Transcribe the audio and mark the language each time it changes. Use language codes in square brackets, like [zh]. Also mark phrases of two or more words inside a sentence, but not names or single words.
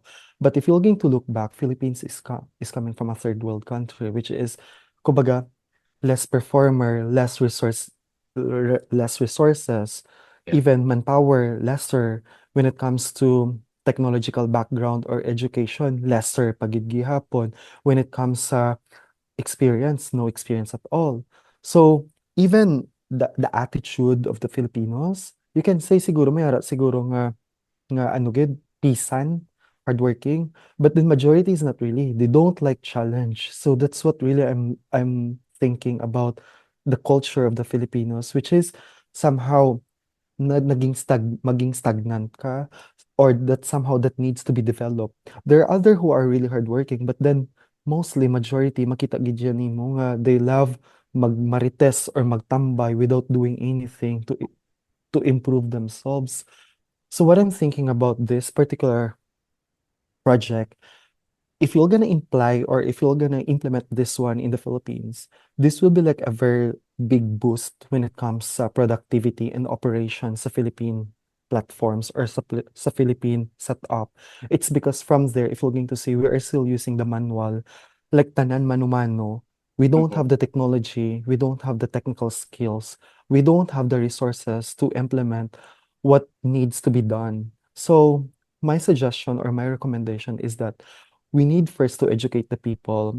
[en] But if you're going to look back, Philippines is coming from a third world country, which is, kumbaga, less performer, less resources, Yeah. even manpower, lesser when it comes to technological background or education, lesser [hil] pagid gihapon. [en] When it comes sa experience, no experience at all. So even the attitude of the Filipinos, you can say [hil] siguro may ara siguro nga ano gid pisan, [en] hardworking, but the majority is not really. They don't like challenge. So that's what really I'm thinking about the culture of the Filipinos, which is somehow maging stagnant ka, or that somehow that needs to be developed. There are other who are really hardworking, but then mostly majority [hil] makita gid yan nimo nga [en] they love magmarites or magtambay without doing anything to improve themselves. So what I'm thinking about this particular project, if you're gonna imply or if you're gonna implement this one in the Philippines, this will be like a very big boost when it comes sa productivity and operations sa Philippine platforms or sa Philippine setup. It's because from there, if you're going to say we are still using the manual, like [hil] tanan mano-mano, [en] we don't Mhm. have the technology, we don't have the technical skills, we don't have the resources to implement what needs to be done. So my suggestion or my recommendation is that we need first to educate the people.